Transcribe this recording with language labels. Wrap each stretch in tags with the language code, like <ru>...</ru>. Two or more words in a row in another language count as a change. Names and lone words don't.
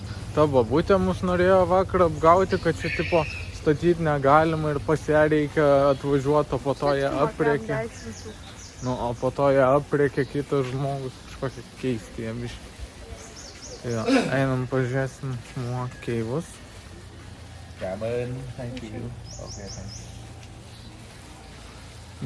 <lt>Ta babutė mus norėjo vakar apgauti, kad čia tipo statyti negalima ir pas ją reikia atvažiuoti, o po to ją aprėkė. Nu, o po to ją aprėkė kitas žmogus, kažkokie keisti jie biški. Jo, einam pažiūrėsim Muokeivus.</lt> <vi>Cảm ơn,</vi> <en>thank you. Okay, thank you.</en>